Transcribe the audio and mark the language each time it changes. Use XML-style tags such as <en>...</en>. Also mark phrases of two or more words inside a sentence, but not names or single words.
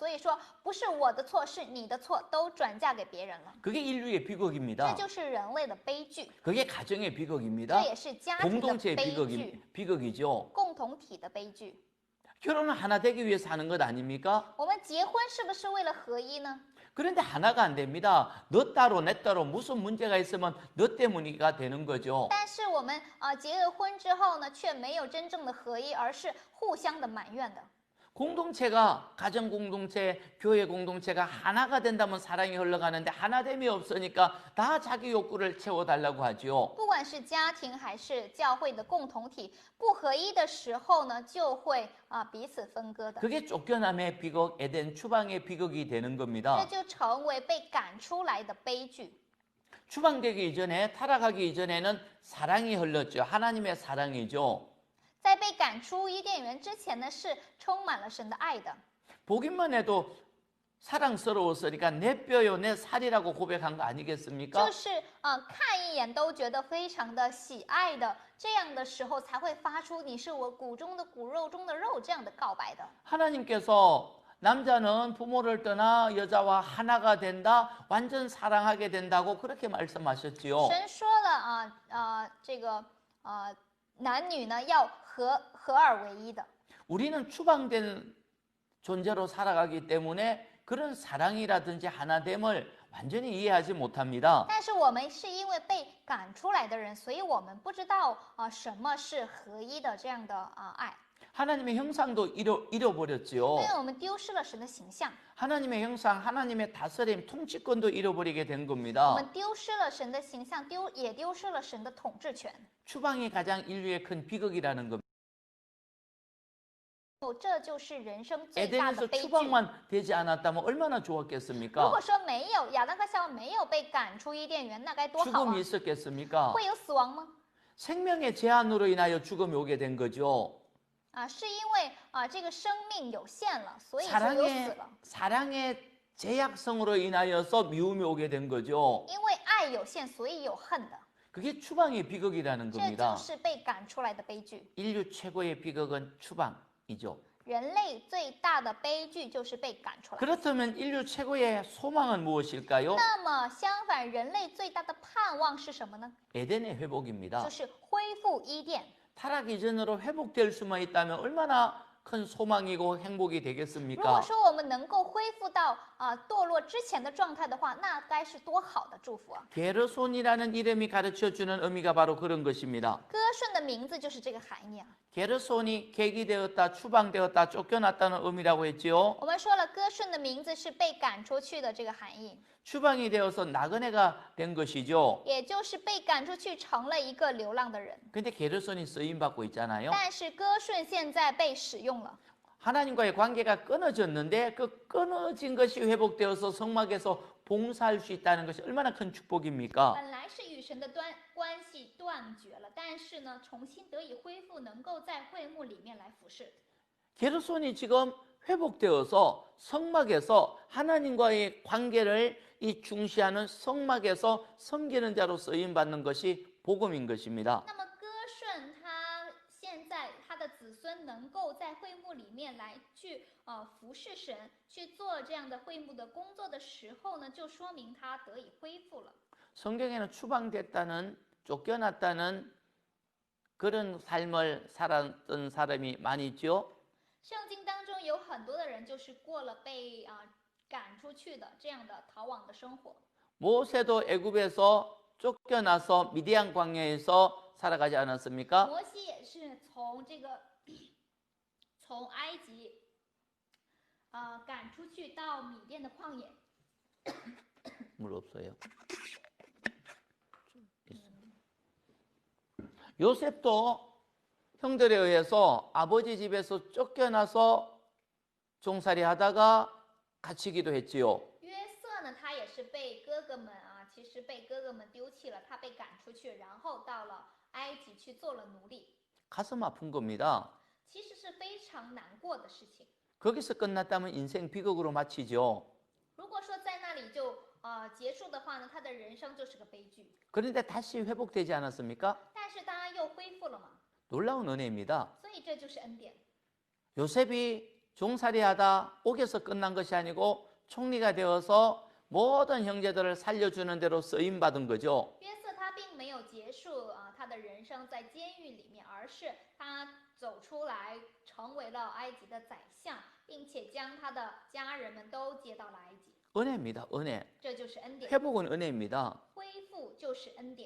<zh>所以说，不是我的错，是你的错，都转嫁给别人了。</zh> <ko>그게 인류의</ko> <zh>这</zh> <ko>비극입니다.</ko> <zh>就是人类的悲剧，</zh> <ko>그게 가정의</ko> <zh>这</zh> <ko>비극입니다.</ko> <zh>也是家庭的</zh> <ko>공동체의</ko> <zh>悲剧，</zh> <ko>비극이죠.</ko> <zh>共同体的悲剧。</zh> <ko>결혼은 하나 되기 위해서 하는 것 아닙니까?</ko> <zh>我们结婚是不是为了合一呢？</zh> <ko>그런데 하나가 안 됩니다. 너 따로 내 따로 무슨 문제가 있으면 너 때문이가 되는 거죠.</ko> <zh>但是我们结了婚之后呢，却没有真正的合一，而是互相的埋怨的。</zh> <ko>공동체가 가정 공동체, 교회 공동체가 하나가 된다면 사랑이 흘러가는데 하나됨이 없으니까 다 자기 욕구를 채워달라고 하죠.</ko> <zh>不管是家庭还是教会的共同体，不合一的时候呢，就会彼此分割的。</zh> <ko>그게 쫓겨남의 비극, 에덴 추방의 비극이 되는</ko> <zh>这</zh> <ko>겁니다.</ko> <zh>就成为被赶出来的悲剧。</zh> <ko>추방되기 이전에 타락하기 이전에는 사랑이 흘렀죠. 하나님의 사랑이죠.</ko> <zh>在被赶出伊甸园之前呢，是充满了神的爱的。</zh> <ko>보기만 해도 사랑스러웠으니까 내 뼈요 내 살이라고 고백한 거 아니겠습니까?</ko> <zh>就是看一眼都觉得非常的喜爱的，这样的时候才会发出你是我骨中的骨，肉中的肉这样的告白的。</zh> <ko>하나님께서 남자는 부모를 떠나 여자와 하나가 된다, 완전 사랑하게 된다고 그렇게 말씀하셨지요.</ko> <zh>神说了这个男女呢要合二为一的。</zh> <ko>우리는 추방된 존재로 살아가기 때문에 그런 사랑이라든지 하나됨을 완전히 이해하지 못합니다.</ko> <zh>但是我们是因为被赶出来的人，所以我们不知道什么是合一的这样的爱，</zh> <ko>하나님의 형상도 잃어버렸지요.</ko> <zh>因为我们丢失了神的形象，</zh> <ko>하나님의 형상, 하나님의 다스림, 통치권도 잃어버리게 된</ko> <zh>我</zh> <ko>겁니다.</ko> <zh>们丢失了神的形象，也丢失了神的统治权。 추방이 가장 인류의 큰 비극이라는 겁니다. 这就是人生最大的</zh> <ko>에덴에서</ko> <zh>悲剧。</zh> <ko>추방만 되지 않았다면 얼마나</ko> <zh>如</zh> <ko>좋았겠습니까?</ko> <zh>果说没有亚当和夏娃没有被赶出伊甸园，那该多好</zh> <ko>죽음이</ko> <zh>啊！</zh> <ko>있었겠습니까?</ko> <zh>会有死亡吗？</zh> <ko>생명의 제한으로 인하여 죽음이 오게 된 거죠.</ko> <zh>是因为这个生命有限了，所以就有死了。</zh> <ko>사랑의 제약성으로 인하여서 미움이 오게 된 거죠.</ko> <zh>因为爱有限，所以有恨的。</zh> <ko>그게 추방의 비극이라는</ko> <zh>这</zh> <ko>겁니다.</ko> <zh>就是被赶出来的悲剧。</zh> <ko>인류 최고의 비극은 추방이죠.</ko> <zh>人类最大的悲剧就是被赶出来。</zh> <ko>그렇다면 인류 최고의 소망은 무엇일까요?</ko> <zh>那么相反，人类最大的盼望是什么呢？</zh> <ko>에덴의 회복입니다.</ko> <zh>就是恢复伊甸。</zh> <ko>타락 이전으로 회복될 수만 있다면 얼마나 큰 소망이고 행복이</ko> <zh>如果</zh> <ko>되겠습니까?</ko> <zh>说我们能够恢复到堕落之前的状态的话，那该是多好的祝福啊！</zh> <ko>게르손이라는 이름이 가르쳐주는 의미가 바로 그런 것입니다.</ko> <zh>歌顺的名字就是这个含义啊。</zh> <ko>게르손이 객이되었다, 추방되었다, 쫓겨났다는 의미라고 했지요.</ko> <zh>我们说了，歌顺的名字是被赶出去的这个含义，</zh> <ko>추방이 되어서 나그네가 된 것이죠.</ko> <zh>也就是被赶出去成了一个流浪的人。</zh> <ko>근데 게르손이 쓰임 받고 있잖아요.</ko> <zh>但是歌顺现在被使用了。</zh> <ko>하나님과의 관계가 끊어졌는데 그 끊어진 것이 회복되어서 성막에서 봉사할 수 있다는 것이 얼마나 큰 축복입니까?</ko> <zh>本来是与神的关系断绝了，但是呢，重新得以恢复，能够在会幕里面来服侍。</zh> <ko>게르손이 지금 회복되어서 성막에서 하나님과의 관계를 이 중시하는 성막에서 섬기는 자로 쓰임 받는 것이 복음인 것입니다.</ko> <zh>那么歌顺他现在他的们能够在会幕里面来去服侍神，去做这样的会幕的工作的时候呢，就说明他得以恢复了。</zh> <ko>성경에는 추방됐다는 쫓겨났다는 그런 삶을 살았던 사람이 많이 있죠.</ko> <zh>圣经当中有很多的人就是过了被赶出去的这样的逃亡的生活。</zh> <ko>모세도 애굽에서 쫓겨나서 미디안 광야에서 살아가지 않았습니까?</ko> <zh>摩西也是从埃及赶出去到米甸的旷野。</zh> <ko>물 없어요. 요셉도 형들에 의해서 아버지 집에서 쫓겨나서 종살이 하다가 갇히기도 했지요.</ko> <zh>约瑟呢，他也是被哥哥们其实被哥哥们丢弃了，他被赶出去，然后到了埃及去做了奴隶，</zh> <ko>가슴 아픈 겁니다.</ko> <zh>其实是非常难过的事情。</zh> <ko>거기서 끝났다면 인생 비극으로 마치죠.</ko> <zh>如果说在那里就结束的话呢，他的人生就是个悲剧。</zh> <ko>그런데 다시 회복되지 않았습니까?</ko> <zh>但是他又恢复了嘛，</zh> <ko>놀라운 은혜입니다.</ko> <zh>所以这就是恩典。</zh> <ko>요셉이 종살이하다 옥에서 끝난 것이 아니고 총리가 되어서 모든 형제들을 살려주는 대로 쓰임 받은 거죠.</ko> <zh>约瑟他并没有结束他的人生在监狱里面，而是他走出来成为了埃及的宰相，并且将他的家人们都接到了埃及。</zh> <ko>은혜입니다. 은혜.</ko> <zh>这就是恩典，</zh> <ko>회복은 은혜입니다.</ko> <zh>恢复就是恩典。</zh>